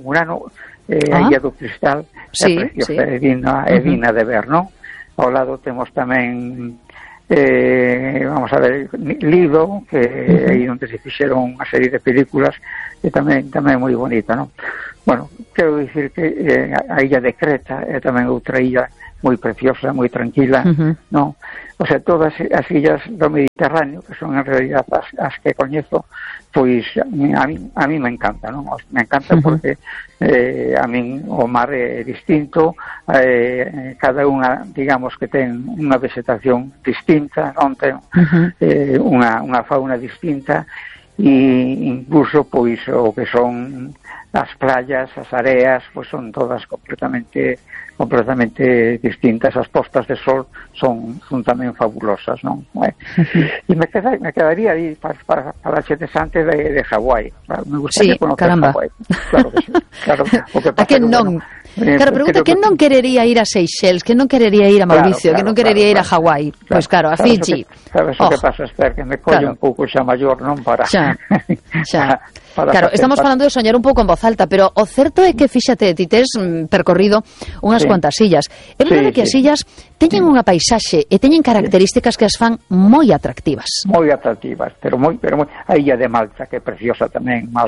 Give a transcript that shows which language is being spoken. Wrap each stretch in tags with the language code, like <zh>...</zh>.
<gl>Murano é a Illa do Cristal, sí, é preciosa, sí. é digna de ver, non? Ao lado temos tamén, vamos a ver, Lido, que é aí onde se fixeron unha serie de películas, e tamén moi bonita, non? Bueno, quero dicir que a Illa de Creta é tamén outra illa moi preciosa, moi tranquila, non? O sea, todas as illas do Mediterráneo, que son en realidad as que coñezo, pois a mí me encanta, non? Me encanta porque a min o mar é distinto, cada unha, digamos, que ten unha vegetación distinta, non ten unha fauna distinta, e incluso, pois, o que son as playas, as areas, pois son todas completamente distintas. As postas de sol son tamén fabulosas, non? E me quedaría aí para xe desante de Hawái. Me gustaría conocer Hawái. Claro que sí. Claro, o que pasa a que non...</gl> <es>Claro, pregunta, ¿quién no querería ir a Seychelles? ¿Quién no querería ir a Mauricio? Claro, ¿quién no querería ir a Hawái? Claro, pues claro, a Fiji. ¿Sabes lo que pasa, Esther? Que me coño un poco ya mayor, ¿no? Ya.</es> <gl>Claro, estamos falando de soñar un pouco en voz alta, pero o certo é que, fíxate, ti tes percorrido unhas cuantas illas. É verdade que as illas teñen unha paisaxe e teñen características que as fan moi atractivas. Moi atractivas, pero moi. A illa de Malta, que é preciosa tamén.</gl>